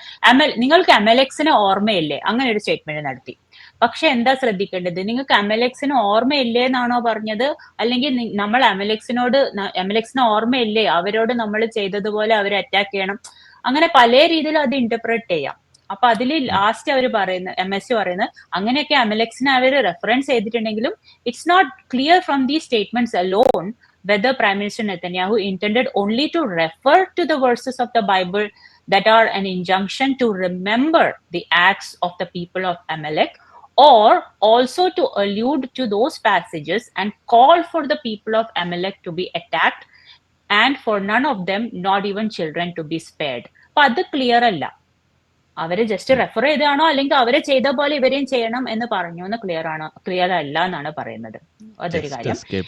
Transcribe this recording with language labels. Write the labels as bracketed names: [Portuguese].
[Malayalam] അല്ലെങ്കിൽ നിങ്ങൾക്ക് അമലെക്സിനെ ഓർമ്മയില്ലേ, അങ്ങനെ ഒരു സ്റ്റേറ്റ്മെന്റ് നടത്തി. പക്ഷെ എന്താ ശ്രദ്ധിക്കേണ്ടത്, നിങ്ങൾക്ക് അമലെക്സിന് ഓർമ്മയില്ലേ എന്നാണോ പറഞ്ഞത്, അല്ലെങ്കിൽ നമ്മൾ അമലെക്സിന് ഓർമ്മയില്ലേ, അവരോട് നമ്മൾ ചെയ്തതുപോലെ അവരെ അറ്റാക്ക് ചെയ്യണം, അങ്ങനെ പല രീതിയിലും അത് ഇന്റർപ്രറ്റ് ചെയ്യാം. അപ്പൊ അതിൽ ലാസ്റ്റ് അവർ പറയുന്നത്, MSC പറയുന്നത്, അങ്ങനെയൊക്കെ അമലെക്സിനെ അവർ റെഫറൻസ് ചെയ്തിട്ടുണ്ടെങ്കിലും [English] It's not clear from these statements alone whether Prime Minister Netanyahu intended only to refer to the verses of the Bible that are an injunction to remember the acts of the people of Amalek, or also to allude to those passages and call for the people of Amalek to be attacked and for none of them, not even children, to be spared. [Malayalam] അപ്പൊ അത് clear അല്ല. അവരെ just refer ചെയ്താണോ അല്ലെങ്കിൽ അവരെ ചെയ്ത പോലെ ഇവരെയും ചെയ്യണം എന്ന് പറഞ്ഞു എന്ന് ക്ലിയർ അല്ല എന്നാണ് പറയുന്നത്. അതൊരു കാര്യം.